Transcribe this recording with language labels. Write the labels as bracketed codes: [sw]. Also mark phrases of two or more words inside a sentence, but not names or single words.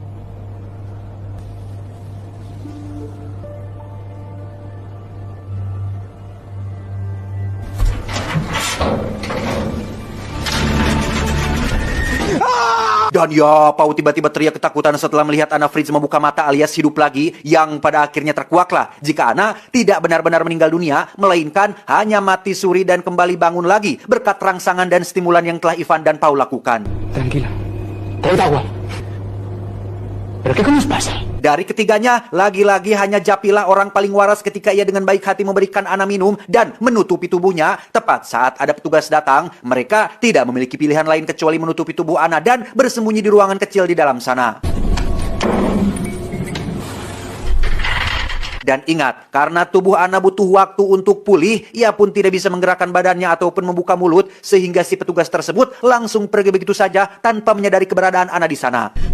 [id] Dan ya, Pau tiba-tiba teriak ketakutan setelah melihat Anna Fritz membuka mata alias hidup lagi, yang pada akhirnya terkuaklah jika Anna tidak benar-benar meninggal dunia, melainkan hanya mati suri dan kembali bangun lagi berkat rangsangan dan stimulan yang telah Ivan dan Pau lakukan. [es] Tranquila. Traigo agua. ¿Pero qué coño pasa? [id] Dari ketiganya, lagi-lagi hanya Japilah orang paling waras ketika ia dengan baik hati memberikan Anna minum dan menutupi tubuhnya. Tepat saat ada petugas datang, mereka tidak memiliki pilihan lain kecuali menutupi tubuh Anna dan bersembunyi di ruangan kecil di dalam sana. Dan ingat, karena tubuh Anna butuh waktu untuk pulih, ia pun tidak bisa menggerakkan badannya ataupun membuka mulut, sehingga si petugas tersebut langsung pergi begitu saja tanpa menyadari keberadaan Anna di sana.